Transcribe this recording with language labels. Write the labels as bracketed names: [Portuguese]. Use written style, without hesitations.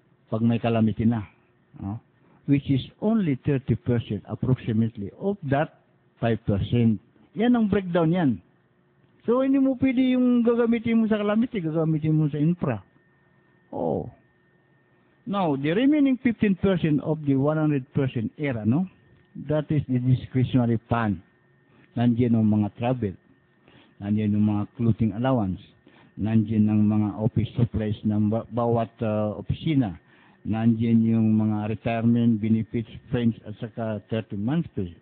[English] Pag may calamity na, no? Which is only 30% approximately of that 5%. [Filipino] Yan ang breakdown yan. So, hindi mo pwede yung gagamitin mo sa calamity, gagamitin mo sa infra. Oh. [English] Now, the remaining 15% of the 100% era, no? That is the discretionary fund. [Filipino] Nandiyan ang mga travel. Nandiyan ang mga clothing allowance. Nandiyan ang mga office supplies ng bawat opisina. Nandiyan yung mga retirement benefits, friends, at saka 30 months pay.